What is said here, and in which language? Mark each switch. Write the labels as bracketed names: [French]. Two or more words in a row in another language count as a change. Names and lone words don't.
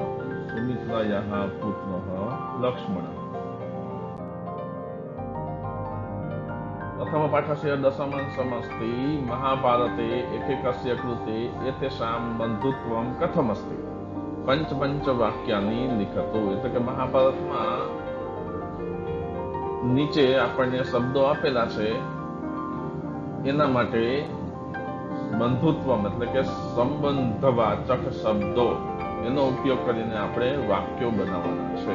[Sanskrit] सुमित्रायाः पुत्रः लक्ष्मणः। प्रथमपाठस्य दशमंशमस्ति महाभारते एकैकस्य कृते एतेषां बन्धुत्वं कथमस्ति। पंच वाक्यानि लिखतु। [Gujarati] એટલે કે મહાભારતમાં નીચે આપણને શબ્દો આપેલા છે, એના માટે બંધુત્વમ એટલે કે સંબંધવાચક શબ્દો એનો ઉપયોગ કરીને આપણે વાક્યો બનાવવાના છે.